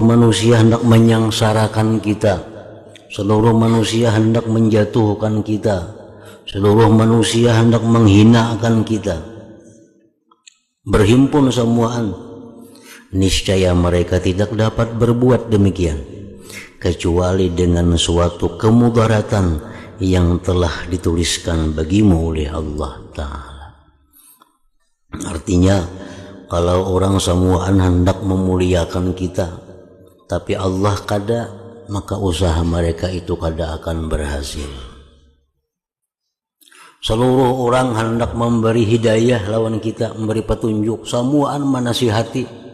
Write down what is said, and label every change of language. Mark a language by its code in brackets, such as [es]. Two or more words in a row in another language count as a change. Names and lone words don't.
[id] manusia hendak menyangsarakan kita, seluruh manusia hendak menjatuhkan kita, seluruh manusia hendak menghinakan kita, berhimpun semuaan, niscaya mereka tidak dapat berbuat demikian kecuali dengan suatu kemudaratan yang telah dituliskan bagimu oleh Allah Ta'ala. Artinya, kalau orang semuaan hendak memuliakan kita, tapi Allah kada, maka usaha mereka itu kada akan berhasil. Seluruh orang hendak memberi hidayah lawan kita, memberi petunjuk, semuaan menasihati.